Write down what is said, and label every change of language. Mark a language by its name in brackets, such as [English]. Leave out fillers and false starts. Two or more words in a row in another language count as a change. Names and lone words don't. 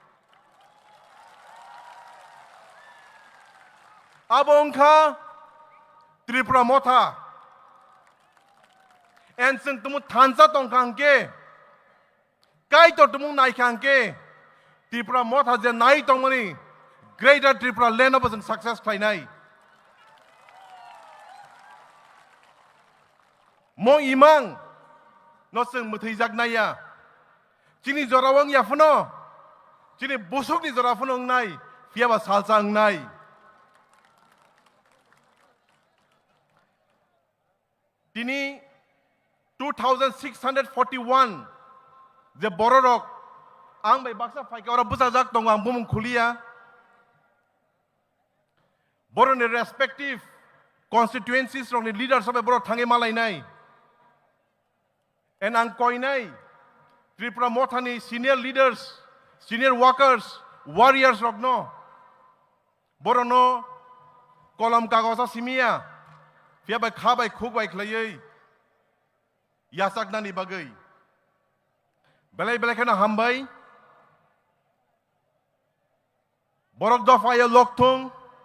[Kok Borok] abongkha Tripura motha en sing tumu thansa tongkangke kai to tumu nai kangke Tripura motha je nai tongmani [English] greater Tripura land of success [Kok Borok] khainai Mo imang no seng muthijak naya chini jorawang ya funo chini busuk ni jorafuno ngai fiaba salsa ngai tini 2641 je bororok ang bai baksa faika ora busajak tong ang bumung khulia boron [English] respective constituencies from the leaders of boro [Kok Borok] thange malai nai and ang koinai Tripura mothani [English] senior leaders senior workers warriors [Kok Borok] rogno borono kolam kagosa simia fiabai khabai khugbai khlai yasak nani bagai belai belai kana hambai borok dofaya lokthung